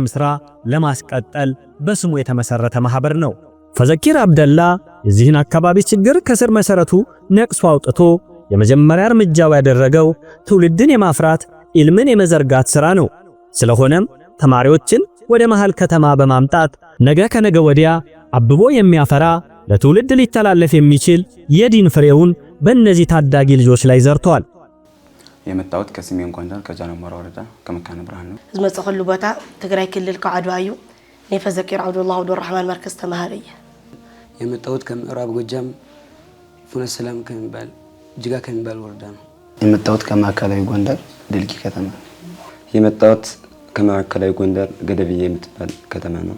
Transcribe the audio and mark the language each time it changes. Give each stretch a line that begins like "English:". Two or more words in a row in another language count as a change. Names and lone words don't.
Amharic: ሥራ ለማስቀጠል በስሙ የተመሰረተ ማህበር ነው። ፈዘኪር አብደላ የዚህን አካባቢ ችግር ከስር መሰረቱ ነቅሶ አውጥቶ የመጀመሪያ እርምጃው ያደረገው ትውልድን የማፍራት ኢልምን የመዘርጋት ሥራ ነው። ስለሆነም ተማሪዎችን ወደ መሃል ከተማ በማምጣት ነገ ከነገ ወዲያ አብቦ የሚያፈራ ለትውልድ ሊተላለፍ የሚችል የዲን ፍሬውን በእነዚህ ታዳጊ ልጆች ላይ ዘርቷል። የመጣሁት ከሰሜን ጎንደር ከጃንሞራ ወረዳ ከመካነ ብርሃን ነው።
Tigrinya: ዝመጽኸሉ ቦታ ትግራይ ክልል ከዓድዋ እዩ። እኔ ፈዘኪር አብዱላህ አብዱረህማን መርከዝ ተማሃሪየ።
Amharic: የመጣሁት ከምዕራብ ጎጃም ፍኖተ ሰላም ከሚባል ጅጋ ከሚባል ወረዳ ነው። የመጣሁት ከማዕከላዊ ጎንደር ድልቂ ከተማ። የመጣሁት ከማዕከላዊ ጎንደር ገደብዬ የምትባል ከተማ ነው።